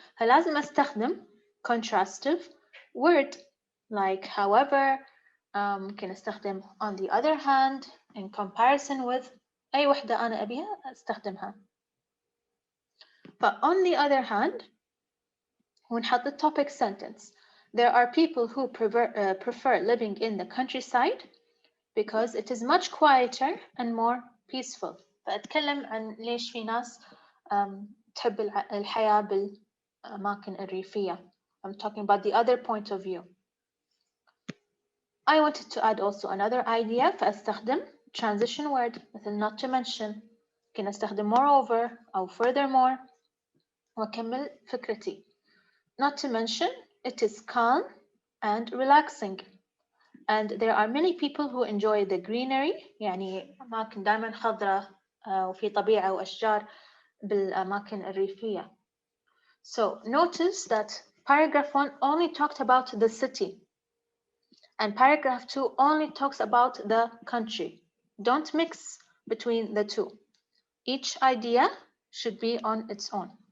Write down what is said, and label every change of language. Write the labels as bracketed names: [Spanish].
[Arabic] فلازم أستخدم [English] contrastive word like however, [Arabic] ممكن أستخدم [English] on the other hand, in comparison with، [Arabic] أي وحدة أنا أبيها أستخدمها. [English] But on the other hand, [Arabic] ونحط [English] the topic sentence. There are people who prefer living in the countryside because it is much quieter and more peaceful. [Arabic] فأتكلم عن ليش في ناس تحب الحياة بالأماكن الريفية. [English] I'm talking about the other point of view. I wanted to add also another idea [Arabic] فأستخدم [English] transition word [Arabic] مثل [English] not to mention. [Arabic] ممكن أستخدم moreover أو furthermore وأكمل فكرتي. [English] Not to mention, it is calm and relaxing. And there are many people who enjoy the greenery. [Arabic] يعني أماكن دائما خضراء وفي طبيعة وأشجار بالأماكن الريفية. [English] So notice that paragraph 1 only talked about the city. And paragraph 2 only talks about the country. Don't mix between the two. Each idea should be on its own.